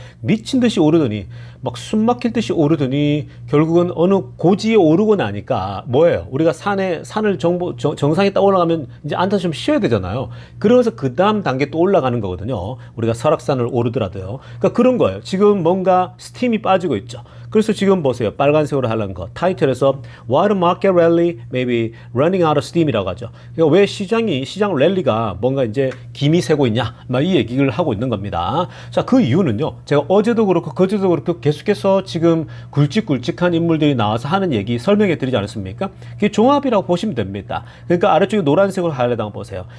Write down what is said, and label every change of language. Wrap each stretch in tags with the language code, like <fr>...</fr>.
<ko>미친 듯이 오르더니 막 숨막힐 듯이 오르더니 결국은 어느 고지에 오르고 나니까 뭐예요? 우리가 산을 정상에 딱 올라가면 이제 앉아서 좀 쉬어야 되잖아요. 그러면서 그 다음 단계 또 올라가는 거거든요. 우리가 설악산을 오르더라도요. 그러니까 그런 거예요. 지금 뭔가 스팀이 빠지고 있죠. 그래서 지금 보세요. 빨간색으로 하는 거. 타이틀에서</ko> <en>What market rally may be running out of steam이라고 하죠.</en> <ko>그러니까 왜 시장 랠리가 뭔가 이제 김이 새고 있냐? 막 이 얘기를 하고 있는 겁니다. 자, 그 이유는요. 제가 어제도 그렇고 그제도 그렇고 계속해서 지금 굵직굵직한 인물들이 나와서 하는 얘기 설명해 드리지 않았습니까? 그게 종합이라고 보시면 됩니다. 그러니까 아래쪽에 노란색으로 하이라이트 보세요.</ko>